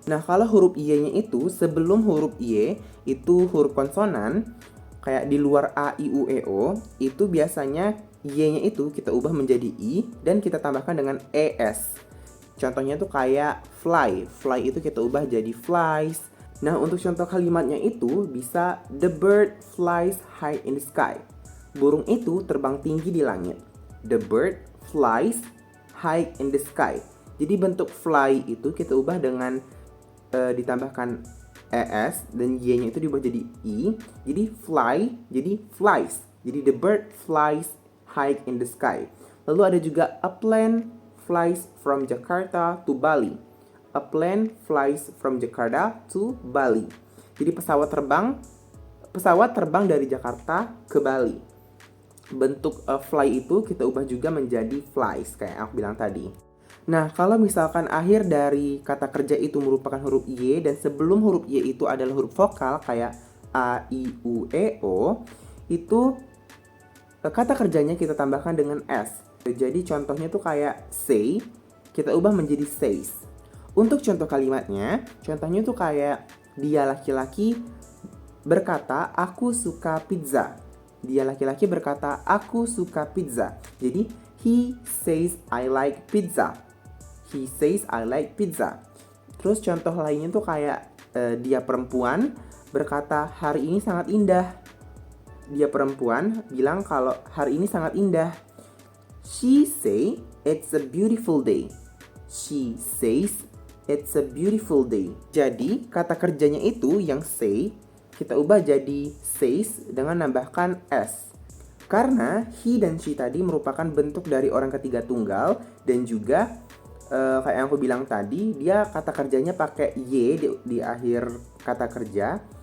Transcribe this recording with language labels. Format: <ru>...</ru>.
<id>Nah, kalau huruf y-nya itu sebelum huruf y itu huruf konsonan, kayak di luar a, i, u, e, o, itu biasanya y-nya itu kita ubah menjadi i dan kita tambahkan dengan es. Contohnya tuh kayak fly. Fly itu kita ubah jadi flies. Nah, untuk contoh kalimatnya itu bisa</id> <en>the bird flies high in the sky.</en> <id>Burung itu terbang tinggi di langit.</id> <en>The bird flies high in the sky.</en> <id>Jadi bentuk fly itu kita ubah dengan ditambahkan es dan y-nya itu diubah jadi i. Jadi fly jadi flies. Jadi</id> <en>the bird flies high in the sky.</en> <id>Lalu ada juga</id> <en>a plane flies from Jakarta to Bali. A plane flies from Jakarta to Bali.</en> <id>Jadi pesawat terbang dari Jakarta ke Bali. Bentuk fly itu kita ubah juga menjadi flies kayak aku bilang tadi. Nah, kalau misalkan akhir dari kata kerja itu merupakan huruf y dan sebelum huruf y itu adalah huruf vokal kayak a, i, u, e, o, itu kata kerjanya kita tambahkan dengan s. Jadi contohnya tuh kayak say, kita ubah menjadi says. Untuk contoh kalimatnya, contohnya tuh kayak dia laki-laki berkata, aku suka pizza. Dia laki-laki berkata, aku suka pizza. Jadi,</id> <en>he says I like pizza. He says I like pizza.</en> <id>Terus contoh lainnya tuh kayak dia perempuan berkata, hari ini sangat indah. Dia perempuan bilang kalau hari ini sangat indah.</id> <en>She say it's a beautiful day. She says it's a beautiful day.</en> <id>Jadi kata kerjanya itu yang say kita ubah jadi says dengan nambahkan s. Karena he dan she tadi merupakan bentuk dari orang ketiga tunggal dan juga kayak yang aku bilang tadi, dia kata kerjanya pakai y di akhir kata kerja.</id>